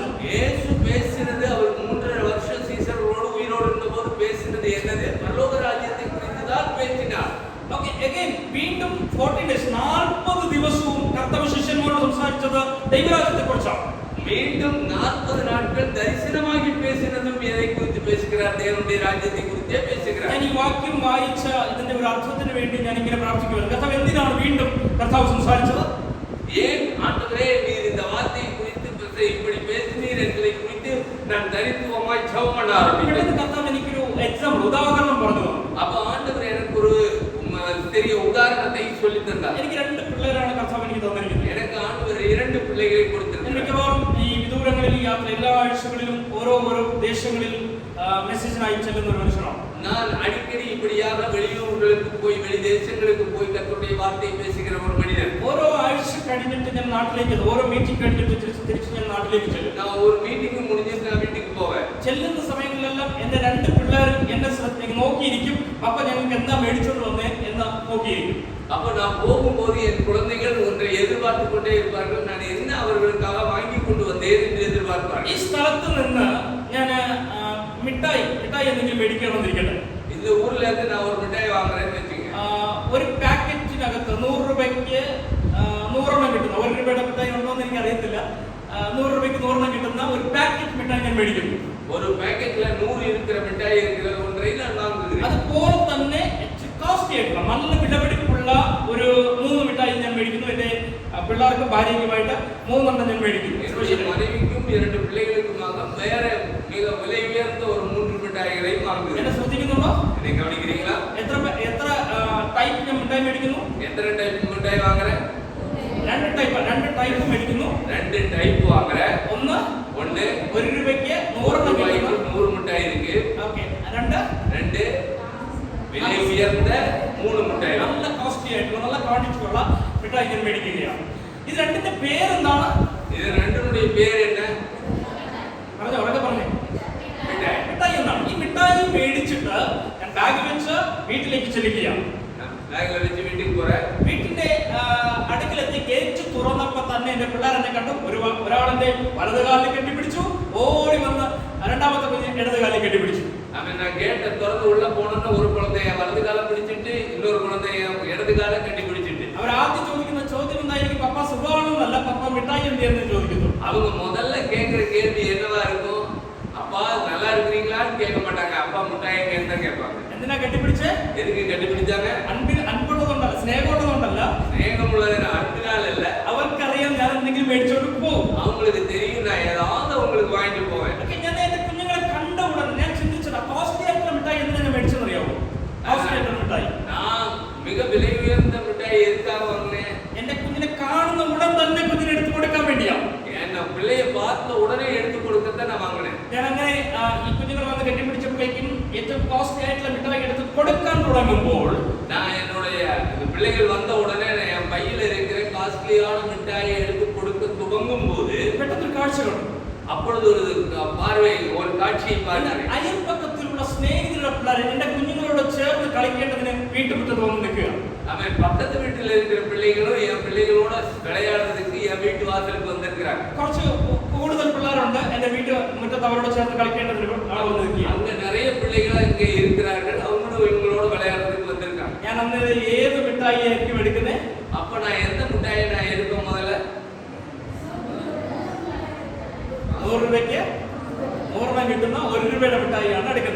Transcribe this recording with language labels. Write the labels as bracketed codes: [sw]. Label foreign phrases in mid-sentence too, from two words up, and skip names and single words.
[ta] இயேசு பேசினது அவர் 3.5 வருஷம் சீஷர்களோடு உயிரோடு இருந்தபோது பேசினது என்னது? பரலோக ராஜ்யத்தை குறித்து தான் பேசினார். [ml] ഓക്കേ, again വീണ്ടും 40 days 40 ദിവസവും കർത്താവ് ശിഷ്യന്മാരോട് സംസാരിച്ചത് ദൈവരാജ്യത്തെ കുറിച്ചാണ്. [ta] மீண்டும் 40 நாட்கள் தரிசனமாகி பேசினதும் எதை குறித்து பேசுகிறார்? தேவனுடைய ராஜ்யத்தை குறித்தே பேசுகிறார். [ml] ഞാൻ ഈ വാക്യം വായിച്ച ഇതിന്റെ ഒരു അർത്ഥത്തിന് വേണ്ടി ഞാൻ ഇങ്ങനെ പ്രാർത്ഥിക്കുകയാണ്. കർത്താവ് എന്തിനാണ് വീണ്ടും കർത്താവ് സംസാരിച്ചത്? [ta] ஏன் ஆண்டவரே நீர் இந்த வார்த்தையை குறித்து இப்படி பேசினீர் என்பதை குறித்து நான் தரித்துவமாய் ஜெபம் பண்ண ஆரம்பித்தேன். [ml] കർത്താവ് എനിക്കൊരു എക്സാമ്പിൾ, ഉദാഹരണം പറഞ്ഞു. [ta] அப்ப ஆண்டவர் எனக்கு ஒரு பெரிய உதாரணத்தை சொல்லி தந்தார். [ml] എനിക്ക് 2 പിള്ളേരാണ് കർത്താവ് എനിക്ക് തന്നിരിക്കുന്നത്. [ta] எனக்கு ஆண்டவர் 2 பிள்ளைகளை கொடுத்திருக்கிறார். [ml] മിക്കവാറും ഈ വിദൂരങ്ങളിൽ യാത്ര എല്ലാ ആഴ്ചകളിലും ഓരോ ദേശങ്ങളിൽ മെസ്സേജിനായി ചെല്ലുന്ന ഒരു മനുഷ്യനാണ്. [ta] நான் அடிக்கடி இப்படியாக வெளியூர்களுக்கு போய் வெளி தேசங்களுக்கு போய் கர்த்தருடைய வார்த்தையை பேசுகிற ஒரு மனிதன். [ml] ഓരോ ആഴ്ച കഴിഞ്ഞിട്ട് ഞാൻ നാട്ടിലേക്ക്, ഓരോ മീറ്റിംഗ് കഴിഞ്ഞിട്ട് തിരിച്ച് ഞാൻ നാട്ടിലേക്ക് ചെല്ലും. [ta] நான் ஒரு மீட்டிங் முடிஞ்சிட்டு நான் வீட்டுக்கு போவேன். [ml] ചെല്ലുന്ന സമയങ്ങളിലെല്ലാം എന്റെ 2 പിള്ളേർ എന്നെ നോക്കിയിരിക്കും. അപ്പ ഞങ്ങൾക്ക് എന്താ മേടിച്ചോണ്ട് വന്നേ എന്ന് നോക്കിയിരിക്കും. [ta] அப்ப நான் போகும்போது என் குழந்தைகள் ஒன்றை எதிர்பார்த்து கொண்டே இருப்பார்கள். நான் என்ன அவர்களுக்காக வாங்கி கொண்டு வந்தேன் என்று எதிர்பார்ப்பார்கள். [ml] ഈ സ്ഥലത്ത് നിന്ന് ഞാൻ മിഠായി എന്തെങ്കിലും മേടിക്കണമെന്നിരിക്കട്ടെ. [ta] இந்த ஊர்ல இருந்து நான் ஒரு மிட்டாய் வாங்குறேன்னு வெச்சுங்க. [ml] ഒരു പാക്കറ്റിനകത്ത് 100 രൂപയ്ക്ക് 100 എണ്ണം കിട്ടുന്ന, 1 രൂപയുടെ മിഠായി ഉണ്ടോ എന്ന് എനിക്ക് അറിയത്തില്ല. 100 രൂപയ്ക്ക് 100 എണ്ണം കിട്ടുന്ന ഒരു പാക്കറ്റ് മിഠായി ഞാൻ മേടിക്കുന്നു. [ta] ஒரு பாக்கெட்ல 100 இருக்கிற மிட்டாய் இருக்கிற ஒன்றை நான் வாங்குகிறேன். [ml] അതുപോലെ തന്നെ കോസ്റ്റ്ലി ആയിട്ടുള്ള നല്ല വിലപിടിപ്പുള്ള ഒരു 3 മിഠായി ഞാൻ മേടിക്കുന്നു. എന്റെ പിള്ളേർക്ക് ഭാര്യയ്ക്കുമായിട്ട് 3 എണ്ണം ഞാൻ മേടിക്കുന്നു. [ta] என்னுடைய மனைவிக்கும் 2 பிள்ளைகளுக்குமாக வேற மிக விலை உயர்ந்த ஒரு 3 மிட்டாய்களையும் வாங்குகிறேன். [ml] എന്നെ ശ്രദ്ധിക്കുന്നുണ്ടോ? [ta] என்னை கவனிக்கிறீங்களா? [ml] എത്ര ടൈപ്പ് ഞാൻ മിഠായി മേടിക്കുന്നു? [ta] எத்தனை டைப் மிட்டாய் வாங்குறேன்? [ml] 2 ടൈപ്പ് മേടിക്കുന്നു. [ta] 2 டைப் வாங்குறேன். [ml] ഒന്ന് 1 രൂപയ്ക്ക് 100 എണ്ണം കിട്ടുന്നു. [ta] 100 மிட்டாய் இருக்கு. [ml] ഓക്കേ. 2 [ta] விலை உயர்ந்த 3 மிட்டாய். [ml] നല്ല കോസ്റ്റ്ലി ആയിട്ടുള്ള നല്ല ക്വാണ്ടിറ്റി ഉള്ള മിഠായി ഞാൻ മേടിക്കുകയാണ്. ഇത് രണ്ടിന്റെ പേരെന്താണ്? [ta] இது ரெண்டுனுடைய பேர் என்ன? [ml] പറഞ്ഞോ, ഉറക്കെ പറഞ്ഞേ. [ta] மிட்டாய். [ml] മിഠായി എന്നാണ്. ഈ മിഠായി മേടിച്ചിട്ട് ഞാൻ ബാഗ് വെച്ച് വീട്ടിലേക്ക് ചെല്ലുകയാണ്. ബാഗിൽ വെച്ച് വീട്ടിൽ പോരാ. വീട്ടിന്റെ അടുക്കലെത്തി ഗേറ്റ് തുറന്നപ്പോ തന്നെ എന്റെ പിള്ളേർ എന്നെ കണ്ടു. ഒരാളെന്റെ വലത് കാലിൽ കെട്ടിപ്പിടിച്ചു, ഓടി വന്ന് രണ്ടാമത്തെ കുഞ്ഞ് ഇടത് കാലിൽ കെട്ടിപ്പിടിച്ചു. [ta] அவன் நான் கேட்ட திறந்து உள்ள போனோம்னா ஒரு குழந்தைய வலது கால பிடிச்சிட்டு இன்னொரு குழந்தைய இடது கால கட்டி பிடிச்சிட்டு. [ml] അവർ ആദ്യം ചോദിക്കുന്ന ചോദ്യം എന്തായിരിക്കും? പപ്പ സുഖമാണെന്നല്ല, പപ്പ മിഠായി എന്തെന്ന് ചോദിക്കുന്നു. [ta] அவங்க முதல்ல கேக்குற கேள்வி என்னவா இருக்கும்? அப்பா நல்லா இருக்கீங்களான்னு கேட்க மாட்டாங்க. அப்பா மிட்டாய் எங்க கேட்பாங்க. [ml] എന്തിനാ കെട്ടിപ്പിടിച്ചേ? [ta] எதுக்கு கட்டி பிடிச்சாங்க? [ml] അൻപുള്ളതുകൊണ്ടല്ല, സ്നേഹമുള്ളതുകൊണ്ടല്ല, സ്നേഹമുള്ളതിന് അൻപിനാൽ അല്ല. അവർക്കറിയാം ഞാൻ എന്തെങ്കിലും മേടിച്ചോണ്ട് പോകും. [ta] அவங்களுக்கு தெரியும் நான் ஏதாவது உங்களுக்கு வாங்கிட்டு போவேன். [ml] ഞാൻ എന്റെ കുഞ്ഞുങ്ങളെ കണ്ട ഉടനെ ഞാൻ ചിന്തിച്ചത് കോസ്റ്റ്ലി ആയിട്ടുള്ള മിഠായി എന്തിനാ മേടിച്ചെന്നറിയാമോ? കോസ്റ്റ്ലി ആയിട്ടുള്ള മിഠായി. [ta] நான் மிக விலை உயர்ந்த மிட்டாய் எதுக்காக வாங்கினேன்? [ml] എന്റെ കുഞ്ഞിനെ കാണുന്ന ഉടൻ തന്നെ കുഞ്ഞിനെ എടുത്തു കൊടുക്കാൻ വേണ്ടിയാ. [ta] நான் பிள்ளைய பார்த்த உடனே எடுத்து கொடுக்கத்தான் நான் வாங்கினேன். [ml] ഞാൻ അങ്ങനെ ഈ കുഞ്ഞുങ്ങൾ വന്ന് കെട്ടിപ്പിടിച്ചപ്പോഴേക്കും ഏറ്റവും കോസ്റ്റ്ലി ആയിട്ടുള്ള മിഠായി എടുത്ത് കൊടുക്കാൻ തുടങ്ങുമ്പോൾ [ta] நான் என்னுடைய பிள்ளைகள் வந்த உடனே என் பையில இருக்கிற காஸ்ட்லியான மிட்டாயை எடுத்து கொடுக்க துவங்கும் போது [ml] പെട്ടെന്നൊരു കാഴ്ച കണ്ടു. [ta] அப்பொழுது ஒரு பார்வை, ஒரு காட்சியை பார்த்தேன். [ml] അയൽപക്കത്തിലുള്ള സ്നേഹിതരുടെ പിള്ളേർ എന്റെ കുഞ്ഞുങ്ങളോട് ചേർന്ന് കളിക്കേണ്ടതിന് വീട്ടുമുറ്റത്ത് വന്ന് നിൽക്കുക. [ta] அவன் பக்கத்து வீட்டில் இருக்கிற பிள்ளைகளும் என் பிள்ளைகளோட விளையாடுறதுக்கு என் வீட்டு வாசலுக்கு வந்திருக்கிறாங்க. [ml] കുറച്ച് കൂടുതൽ പിള്ളേരുണ്ട് എന്റെ വീട്ടു മുറ്റത്ത് അവരോട് ചേർന്ന് കളിക്കേണ്ടതിന് ആൾ വന്ന് നിൽക്കുക. [ta] அங்க நிறைய பிள்ளைகள் இங்க இருக்கிறார்கள். அவங்களும் இவங்களோட விளையாடுறதுக்கு வந்திருக்காங்க. [ml] ഞാൻ അന്ന് ഏത് മിഠായി ആയിരിക്കും എടുക്കുന്നത്? [ta] அப்ப நான் எந்த மிட்டாயை நான் எடுப்பேன்? முதல்ல [ml] 100 രൂപയ്ക്ക് 100 കിട്ടുന്ന 1 രൂപയുടെ മിഠായിയാണ് എടുക്കുന്നത്.